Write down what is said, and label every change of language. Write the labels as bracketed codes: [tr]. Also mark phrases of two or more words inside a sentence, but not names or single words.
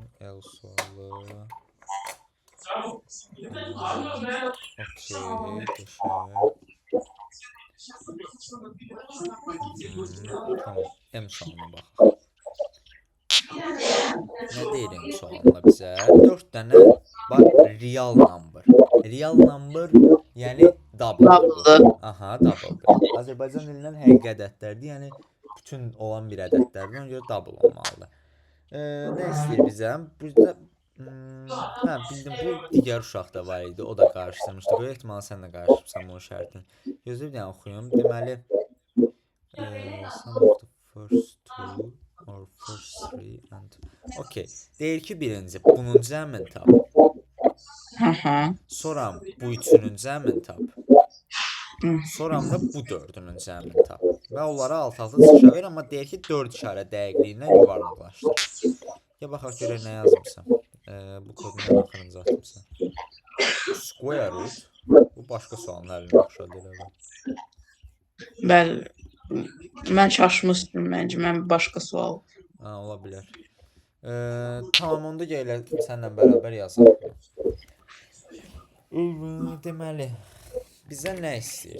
[az] El sualı. Okey, geçer. Tamam, M sualına baxaq. Nə deyir M sualında bizə? [en] 4 dənə real number. Real number, [az] yəni double. Aha, double'dır. Azərbaycan dilindən həqiqi ədədlərdir, yəni bütün olan bir ədədlərdir, ona görə double olmalıdır. Nə istəyir bizə? Burada bildim, bu digər uşaqda var idi, o da qarışdırmışdı. Böyük ehtimalı sən də qarışdırmışsan bu şərtin. Gözlə bir dənə oxuyum. Deməli, [en] some of the first two or first three and... [az] Okey, deyir ki, birinci, bunun cəmin tap. Sonra bu üçünün cəmin tap. Sonra da bu dördünün cəmin tap. Və onlara alt-altı çıxışa ver, amma deyir ki, 4 işarə dəqiqliyindən yuvarlaqlaşdır. Ya baxaq görək nə yazmışsan. Bu kodunu axırıncı atmışsan. [en] Square root. [az] Bu başqa sualın əlini oxşadır. Bəli. Mən çaşmışdım məncə. Mən başqa sual. Ola bilər. Tamam, onda gələ sənlə bərabər yazaq. Deməli, bizə nə istəyir?